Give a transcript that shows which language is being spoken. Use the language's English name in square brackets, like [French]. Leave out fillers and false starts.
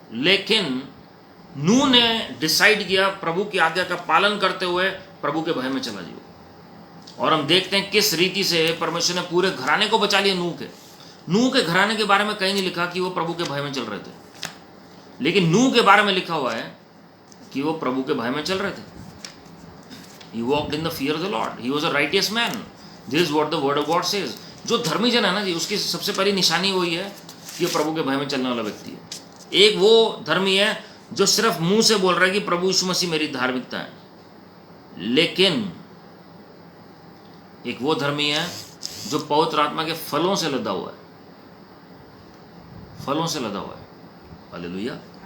[Hindi] लेकिन नूह ने डिसाइड किया प्रभु की आज्ञा का पालन करते हुए प्रभु के भय में चला जी। और हम देखते हैं किस रीति से परमेश्वर ने पूरे घराने को बचा लिया नूह के घराने के बारे में कहीं नहीं लिखा कि वो प्रभु के भय में चल रहे थे, लेकिन नूह के बारे में लिखा हुआ है कि वो प्रभु के भय में चल रहे थे। [English] He walked in the fear of the Lord. He was a righteous man. This is what the word of God says. [Hindi] जो धर्मी जन है ना जी, उसकी सबसे पहली निशानी वही है कि वो प्रभु के भय में चलने वाला व्यक्ति है। एक वो धर्मी है जो सिर्फ मुंह से बोल रहा है कि प्रभु यीशु मसीह मेरी धार्मिकता है, लेकिन एक वो धर्मी है जो पवित्र आत्मा के फलों से लदा हुआ है, फलों से लदा हुआ है। हालेलुया।